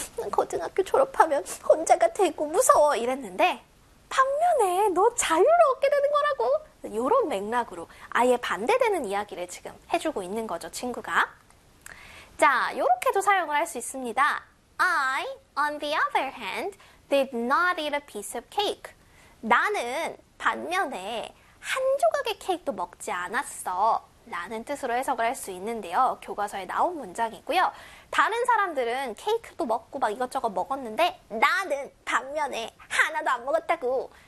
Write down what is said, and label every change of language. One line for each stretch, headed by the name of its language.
Korean: 고등학교 졸업하면 혼자가 되고 무서워 이랬는데 반면에 너 자유를 얻게 되는 거라고. 이런 맥락으로 아예 반대되는 이야기를 지금 해주고 있는 거죠, 친구가. 자, 이렇게도 사용을 할 수 있습니다.
English: I, on the other hand, did not eat a piece of cake.
Korean: 나는 반면에 한 조각의 케이크도 먹지 않았어 라는 뜻으로 해석을 할 수 있는데요. 교과서에 나온 문장이고요. 다른 사람들은 케이크도 먹고 막 이것저것 먹었는데 나는 반면에 하나도 안 먹었다고.